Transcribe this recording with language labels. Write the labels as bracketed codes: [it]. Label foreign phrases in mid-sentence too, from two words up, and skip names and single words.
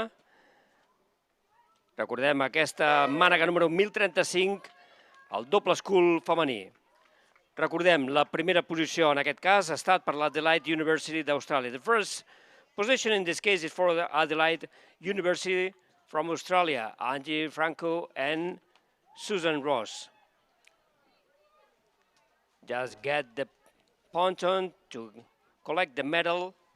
[ca] Recordem aquesta mànega número 1035, el doble scull femení. Recordem, la primera posició en aquest cas ha estat per l'Adelaide University d'Austràlia. [en] The first position in this case is for the Adelaide University from Australia, Angie Franco and Susan Ross. Just get the ponton to collect the medal.